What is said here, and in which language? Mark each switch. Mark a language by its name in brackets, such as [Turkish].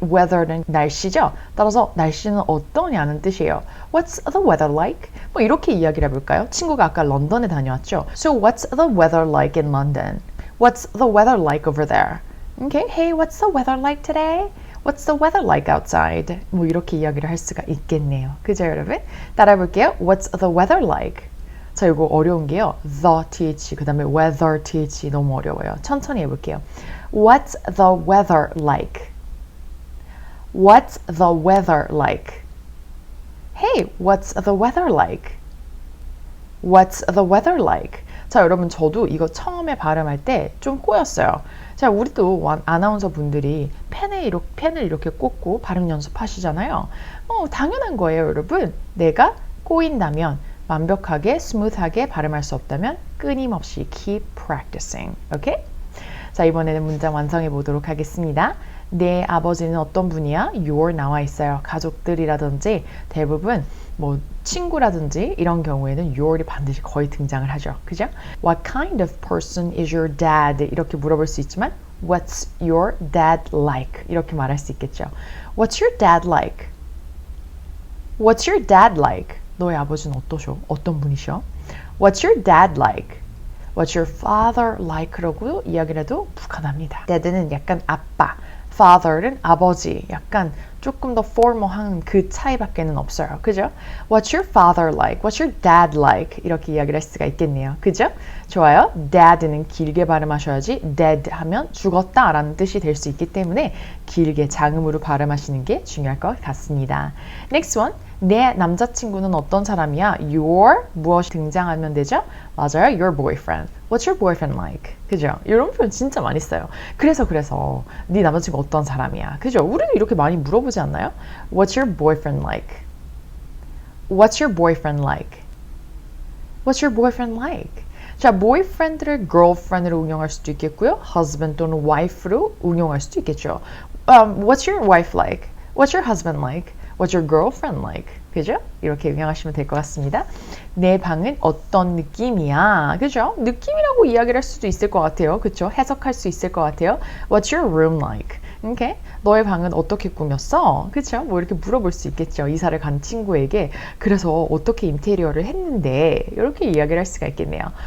[Korean] Weather는 날씨죠? 따라서 날씨는 어떠냐는 뜻이에요. [English] What's the weather like? [Korean] 뭐 이렇게 이야기를 해볼까요? 친구가 아까 런던에 다녀왔죠? [English] So what's the weather like in London? What's the weather like over there? Okay, hey, what's the weather like today? What's the weather like outside? [Korean] 뭐 이렇게 이야기를 할 수가 있겠네요. 그죠, 여러분? 따라해 볼게요. [English] What's the weather like? [Korean] 자, 이거 어려운 게요. The th, 그 다음에 weather th 너무 어려워요. 천천히 해볼게요. [English] What's the weather like? What's the weather like? Hey, what's the weather like? What's the weather like? [Korean] 자, 여러분 저도 이거 처음에 발음할 때 좀 꼬였어요. 자, 우리도 아나운서 분들이 펜을 이렇게 꽂고 발음 연습하시잖아요. 당연한 거예요, 여러분. 내가 꼬인다면 완벽하게, 스무th하게 발음할 수 없다면 끊임없이 [English] keep practicing. [Korean] 오케이? 자, 이번에는 문장 완성해 보도록 하겠습니다. 내 아버지는 어떤 분이야? Your 나와 있어요. 가족들이라든지 대부분 뭐 친구라든지 이런 경우에는 your이 반드시 거의 등장을 하죠. 그죠? [English] What kind of person is your dad? [Korean] 이렇게 물어볼 수 있지만 [English] What's your dad like? [Korean] 이렇게 말할 수 있겠죠. [English] What's your dad like? [Korean] What's your dad like? 너의 아버지는 어떠셔? 어떤 분이셔? [English] What's your dad like? What's your father like? [Korean] 라고 이야기를 해도 무관합니다. dad는 약간 아빠, father는 아버지, 약간 조금 더 formal한 그 차이밖에는 없어요. 그죠? [English] What's your father like? What's your dad like? [Korean] 이렇게 이야기를 할 수가 있겠네요. 그죠? 좋아요. dad는 길게 발음하셔야지 dead 하면 죽었다라는 뜻이 될 수 있기 때문에 길게 장음으로 발음하시는 게 중요할 것 같습니다. [English] Next one. [Korean] 내 남자친구는 어떤 사람이야? Your 무엇이 등장하면 되죠? [English] 맞아요. Your boyfriend. What's your boyfriend like? [Korean] 그죠? 이런 표현 진짜 많이 써요. 그래서 네 남자친구 어떤 사람이야? 그죠? 우리도 이렇게 많이 물어보지 않나요? [English] What's your boyfriend like? What's your boyfriend like? What's your boyfriend like? [Korean] 자, boyfriend를 girlfriend으로 응용할 수도 있겠고요. husband 또는 wife로 응용할 수도 있겠죠. [English] What's your wife like? What's your husband like? What's your girlfriend like? [Korean] 그죠? 이렇게 응용하시면 될 것 같습니다. 내 방은 어떤 느낌이야? 그죠? 느낌이라고 이야기를 할 수도 있을 것 같아요. 그죠? 해석할 수 있을 것 같아요. [English] What's your room like? Okay? [Korean] 너의 방은 어떻게 꾸몄어? 그쵸? 뭐 이렇게 물어볼 수 있겠죠. 이사를 간 친구에게 그래서 어떻게 인테리어를 했는데 이렇게 이야기를 할 수가 있겠네요.